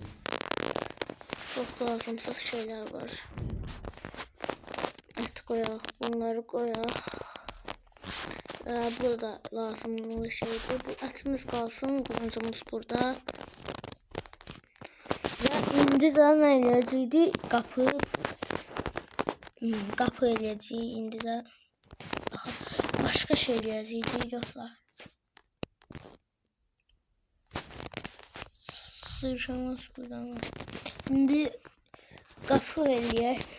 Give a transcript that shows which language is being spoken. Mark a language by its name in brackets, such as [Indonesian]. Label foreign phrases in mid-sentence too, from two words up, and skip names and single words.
[Turkish] Çok lazımsız şeyler var. Et koyaq, bunları koyaq. [Azerbaijani] Burada lazımlı şeydir. [Turkish] Bu etimiz kalsın, kılıncımız burada. [Azerbaijani] Ve indi də nə eləyəcəkdi? Qapı eləyəcəyik indi də. Başqa şey eləyəcəkdik dostlar. Sırşamaz buradan. İndi qapı eləyək.